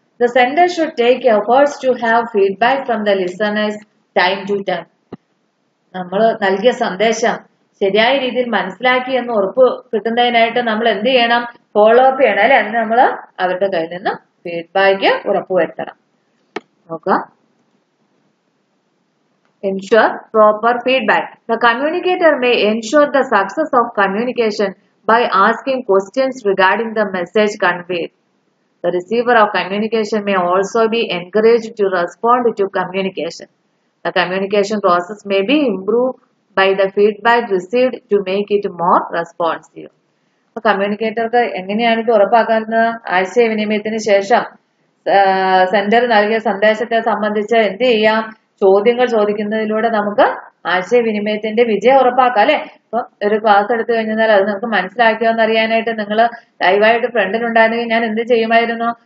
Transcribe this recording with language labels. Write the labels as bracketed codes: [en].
[en] The sender should take efforts to have feedback from the listeners time to time. [ml] നമ്മൾ നൽകിയ സന്ദേശം ശരിയായ രീതിയിൽ മനസ്സിലാക്കി എന്ന് ഉറപ്പ് കിട്ടുന്നതിനായിട്ട് നമ്മൾ എന്ത് ചെയ്യണം? ഫോളോ അപ്പ് ചെയ്യണം അല്ലെ? അതിന് നമ്മൾ അവരുടെ കയ്യിൽ നിന്ന് ഫീഡ്ബാക്ക് ഉറപ്പുവരുത്തണം. നോക്കുക, [en] ensure proper feedback. The communicator may ensure the success of communication by asking questions regarding the message conveyed. The receiver of communication may also be encouraged to respond to communication. The communication process may be improved by the feedback received to make it more responsive. [ml] കമ്മ്യൂണിക്കേറ്റർക്ക് എങ്ങനെയാണ് ഇത് ഉറപ്പാക്കുന്നത്? ആശയവിനിമയത്തിന് ശേഷം sender നൽകിയ സന്ദേശത്തെ സംബന്ധിച്ച് എന്ത് ചെയ്യാം? ചോദ്യങ്ങൾ ചോദിക്കുന്നതിലൂടെ നമുക്ക് ആശയവിനിമയത്തിന്റെ വിജയം ഉറപ്പാക്കാം അല്ലെ? അപ്പൊ ഒരു ക്ലാസ് എടുത്തു കഴിഞ്ഞാൽ അത് നമുക്ക് മനസ്സിലാക്കിയോ എന്ന് അറിയാനായിട്ട് നിങ്ങൾ ലൈവായിട്ട് ഫ്രണ്ടിലുണ്ടായിരുന്നെങ്കിൽ ഞാൻ എന്ത് ചെയ്യുമായിരുന്നു?